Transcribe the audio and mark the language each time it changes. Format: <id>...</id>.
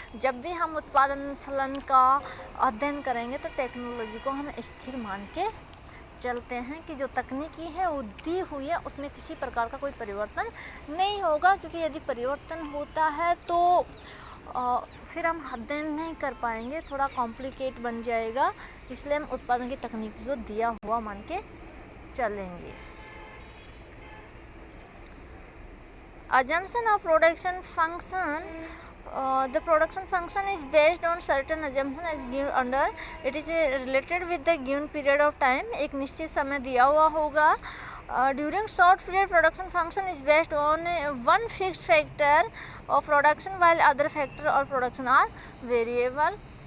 <hi>जब भी हम उत्पादन फलन का अध्ययन करेंगे तो टेक्नोलॉजी को हम स्थिर मान के चलते हैं कि जो तकनीकी है वो दी हुई है, उसमें किसी प्रकार का कोई परिवर्तन नहीं होगा, क्योंकि यदि परिवर्तन होता है तो फिर हम अध्ययन नहीं कर पाएंगे, थोड़ा कॉम्प्लिकेट बन जाएगा। इसलिए हम उत्पादन की तकनीकी को दिया हुआ मान के चलेंगे।</hi> <en>Assumption of production function. The production function is based on certain assumption as given under. It is related with the given period of time.</en> <hi>एक निश्चित समय दिया हुआ होगा।</hi> <en>During short period, production function is based on one fixed factor of production while other factor or production are variable.</en>